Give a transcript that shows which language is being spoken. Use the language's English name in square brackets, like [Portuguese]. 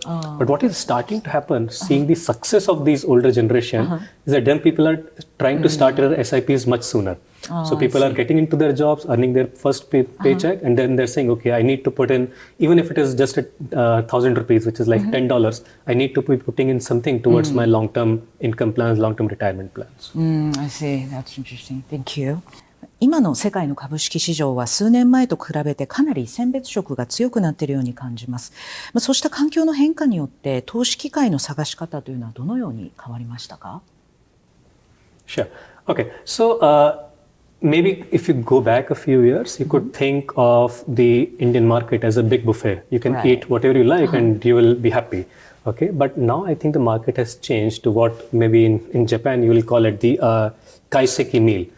[English] But what is starting to happen, seeing the success of these older generation, is that young people are trying to start their SIPs much sooner. So people are getting into their jobs, earning their first paycheck, and then they're saying, okay, I need to put in, even if it is just 1,000 rupees, which is like $10, I need to be putting in something towards my long-term income plans, long-term retirement plans. I see. That's interesting. Thank you. [Japanese] 今の世界の株式市場は数年前と比べてかなり選別色が強くなっているように感じます。そうした環境の変化によって投資機会の探し方というのはどのように変わりましたか？ [English] Sure. Okay. So maybe if you go back a few years, you could think of the Indian market as a big buffet. You can eat whatever you like and you will be happy. Okay. But now I think the market has changed to what maybe in Japan you will call it the kaiseki meal.